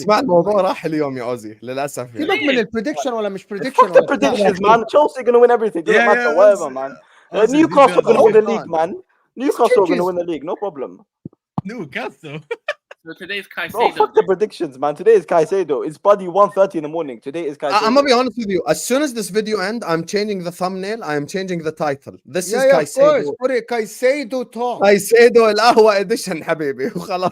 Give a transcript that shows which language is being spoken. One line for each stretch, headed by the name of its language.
Arabic: اسمع الموضوع راح اليوم يا أوزي للأسف يعني. سيبك من البريدكشن ولا مش بريدكشن
English: Fuck the predictions, man. Chelsea gonna win everything. Doesn't matter. Whatever, man. Newcastle gonna win the league, man. Newcastle gonna win the league. No problem. Newcastle. So today's Bro, Caicedo. fuck the predictions, man. Today is Caicedo. It's buddy 1:30 in the morning. Today is Caicedo. I'm gonna be honest with you. As soon as this video ends, I'm changing the thumbnail. I am changing the title. This is of course. Caicedo. Put it Caicedo talk.
Arabic: Caicedo القهوة edition حبيبي وخلاص.